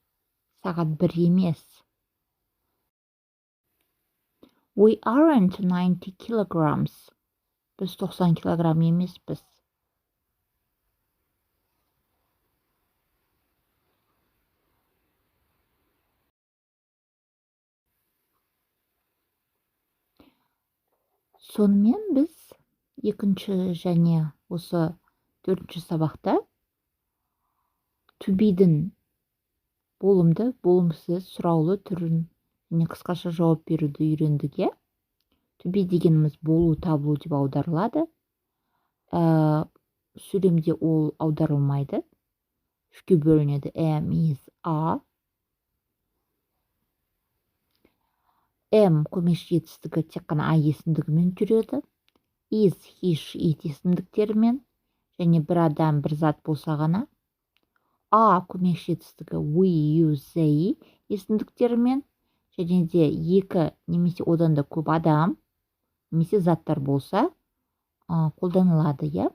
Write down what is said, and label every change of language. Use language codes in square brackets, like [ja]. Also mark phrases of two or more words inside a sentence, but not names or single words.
[kk] Сағат 1 емес. [en] We aren't 90 kilograms. [kk] Біз 90 килограмм емеспіз. Сонымен біз екінші және осы 4-ші сабақта [en] to be'дің [kk] болымды, болымсыз, сұраулы түрін және қысқаша жауап беруді үйрендік. [en] To be [kk] дегеніміз болу, табылу деп аударылады. Сөйлемде ол аударылмайды. Үшке бөлінеді. [en] Am, is, are. [kk] Am көмекші етістігі тек қана I есімдігімен жүреді. [en] Is, he, she, it [kk] есімдіктерімен және бір адам, бір зат болса ғана. A көмекші етістігі [en] we, you, they [kk] есімдіктерімен және де екі немесе одан да көп адам немесе заттар болса қолданылады.